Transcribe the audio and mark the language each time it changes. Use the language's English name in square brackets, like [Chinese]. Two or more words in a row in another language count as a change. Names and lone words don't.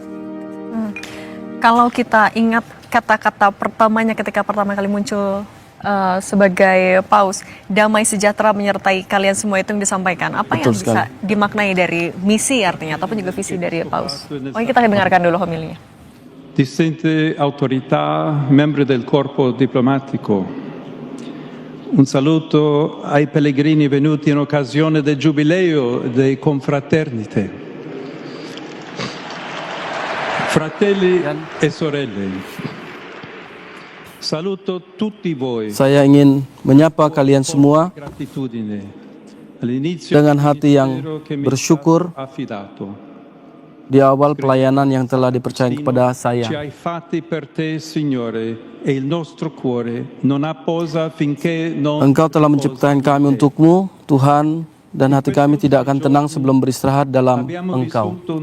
[Indonesian] Kalau kita ingat kata-kata pertamanya ketika pertama kali muncul sebagai paus, damai sejahtera menyertai kalian semua, itu yang disampaikan. Apa yang bisa dimaknai dari misi artinya, ataupun juga visi dari paus? Oke, kita dengarkan dulu homilinya. [Italian] Distinte autorità, membri del corpo diplomatico, un saluto ai pellegrini venuti in occasione del giubileo dei confraternite. Fratelli e sorelle, saluto tutti voi. [Indonesian] Saya ingin menyapa kalian semua dengan hati yang bersyukur di awal pelayanan yang telah dipercayakan kepada saya. Engkau telah menciptakan kami untukmu, Tuhan, dan hati kami tidak akan tenang sebelum beristirahat dalam Engkau.